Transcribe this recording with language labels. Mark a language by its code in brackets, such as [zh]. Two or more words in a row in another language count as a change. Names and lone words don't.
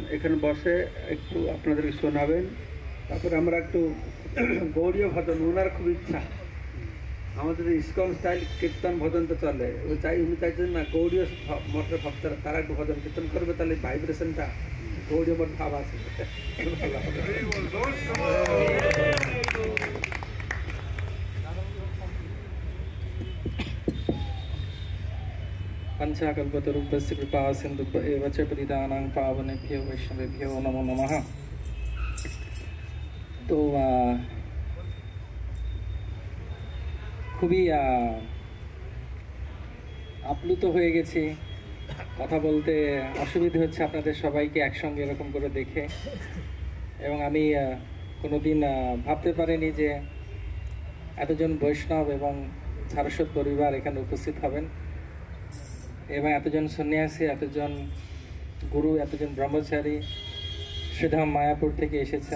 [bn] এখানে বসে একটু আপনাদেরকে শোনাবেন। তারপরে আমরা একটু গৌড়ীয় ভজন, ওনার খুব ইচ্ছা আমাদের ইস্কন স্টাইল কীর্তন ভজন তো চলে, উনি চাইছেন না গৌড়ীয় মঠের ভক্তরা তারা একটু ভজন কীর্তন করবে, তাহলে ভাইব্রেশনটা গৌড়ীয় মঠ ভাব আছে। [sa] पंचाकल्पतरुभ्यस्य कृपा सिन्धुभ्य एव च पतितानां पावनेभ्यो वैष्णवेभ्यो नमो नमः। [bn] তো খুবই আপ্লুত হয়ে গেছি, কথা বলতে অসুবিধা হচ্ছে আপনাদের সবাইকে একসঙ্গে এরকম করে দেখে। এবং আমি কোনোদিন ভাবতে পারিনি যে এতজন বৈষ্ণব এবং সারস্বত পরিবার এখানে উপস্থিত হবেন, এবং এতজন সন্ন্যাসী, এতজন গুরু, এতজন ব্রহ্মচারী শ্রীধাম মায়াপুর থেকে এসেছেন।